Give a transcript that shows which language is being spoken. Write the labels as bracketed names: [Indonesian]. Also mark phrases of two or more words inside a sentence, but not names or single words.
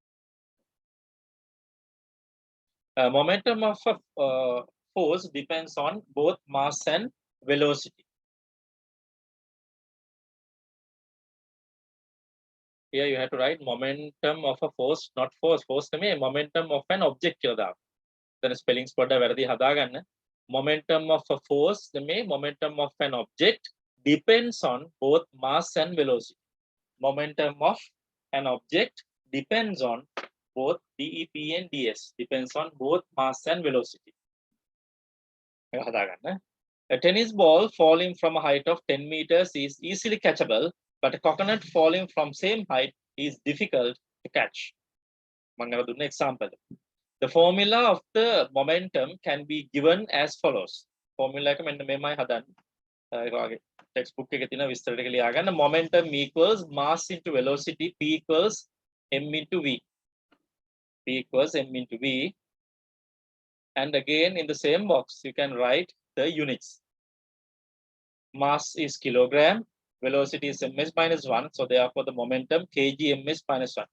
[English] Momentum of a force depends on both mass and velocity. Here you have to write momentum of a force, not force. [Sinhala] Force නෙමෙයි [English] momentum of an object [Sinhala] කියලා දාන්න. එතන spellings පොඩ්ඩක් වැරදි හදාගන්න. [English] Momentum of a force නෙමෙයි momentum of an object depends on both mass and velocity. Momentum of an object depends on both dep and ds, depends on both mass and velocity. A tennis ball falling from a height of 10 meters is easily catchable, but a coconut falling from same height is difficult to catch. Example. The formula of the momentum can be given as follows. [Sinhala] Formula එක මෙන්න මෙමය හදන්න. ඒකගේ textbook එකේ තියෙන විස්තර ටික ලියා ගන්න. [English] Momentum equals mass into velocity, p equals m into v. P equals m into v. And again in the same box you can write the units. Mass is kilogram, velocity is ms minus 1, so therefore the momentum kg ms minus 1.